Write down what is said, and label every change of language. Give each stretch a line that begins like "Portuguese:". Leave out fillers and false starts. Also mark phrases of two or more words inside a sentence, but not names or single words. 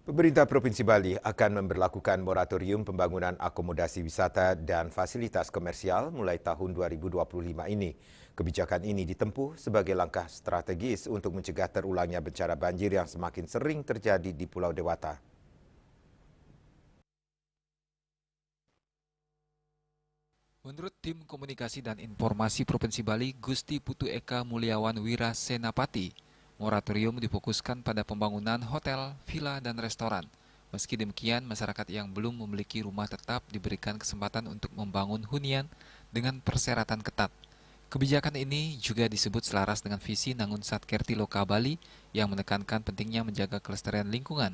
Indonesian: Pemerintah Provinsi Bali akan memberlakukan moratorium pembangunan akomodasi wisata dan fasilitas komersial mulai tahun 2025 ini. Kebijakan ini ditempuh sebagai langkah strategis untuk mencegah terulangnya bencana banjir yang semakin sering terjadi di Pulau Dewata. Menurut Tim Komunikasi dan Informasi Provinsi Bali, Gusti Putu Eka Mulyawan Wira Senapati, moratorium difokuskan pada pembangunan hotel, villa, dan restoran. Meski demikian, masyarakat yang belum memiliki rumah tetap diberikan kesempatan untuk membangun hunian dengan persyaratan ketat. Kebijakan ini juga disebut selaras dengan visi Nangun Satkerti Loka Bali yang menekankan pentingnya menjaga kelestarian lingkungan.